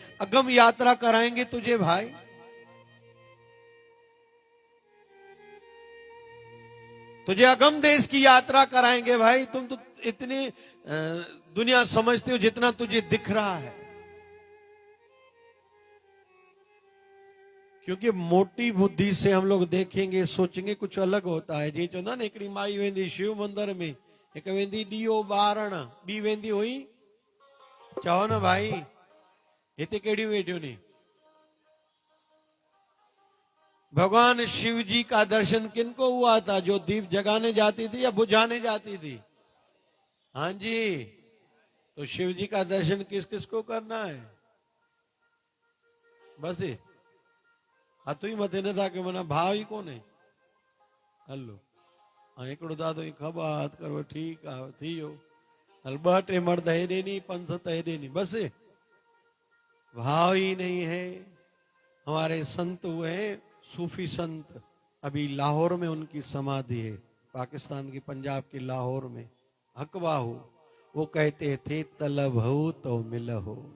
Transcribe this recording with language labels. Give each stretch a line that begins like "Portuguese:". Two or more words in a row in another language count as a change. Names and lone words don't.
Hindi: अगम यात्रा कराएंगे तुझे भाई। तुझे अगम देश की यात्रा कराएंगे भाई। तुम तो इतनी दुनिया समझते हो जितना तुझे दिख रहा है, क्योंकि मोटी बुद्धि से हम लोग देखेंगे, सोचेंगे कुछ अलग होता है।
Sindhi: जी चवंदा न हिकिड़ी माई वेंदी शिव मंदिर में, हिकु वेंदी ॾीओ ॿारण, ॿी वेंदी हुई, चओ न भाई हिते कहिड़ियूं वेठियूं नी।
Hindi: भगवान शिव जी का दर्शन किनको हुआ था? जो दीप जगाने जाती थी या बुझाने जाती थी? हाँ जी, तो शिव जी का दर्शन किस किस को करना है?
Sindhi: बस हथ ही मथे न था कि मना भाव ही कोने। हलो हिकिड़ो दादो ही खबा हथ करो, ठीकु आहे, थी वियो। हल ॿ टे मर्द हेॾे नी, 5-7 हेॾे नी,
Hindi: बस भाव ही नहीं है। हमारे संत हुए सूफी संत, अभी लाहौर में उनकी समाधि है, पाकिस्तान की पंजाब के लाहौर में, हकवाहू। वो कहते थे तलब हो तो मिलहो।